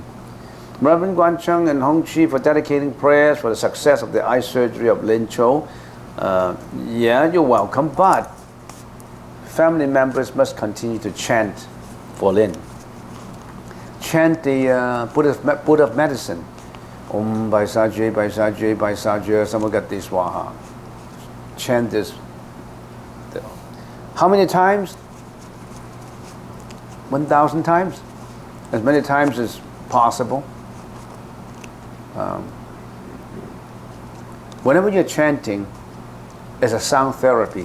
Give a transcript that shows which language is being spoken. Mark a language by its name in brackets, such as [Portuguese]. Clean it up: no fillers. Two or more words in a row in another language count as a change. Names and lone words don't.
[English] Reverend Guan Cheng and Hong Chi for dedicating prayers for the success of the eye surgery of Lin Cho. Yeah, you're welcome, but family members must continue to chant for Lin. Chant the Buddha medicine. [Sanskrit] Om Bai Sa Jue, Bai Sa Jue, Bai Sa Jue, Samagati Swaha. [English] Chant this. How many times? 1,000 times? As many times as possible. Whenever you're chanting, it's a sound therapy.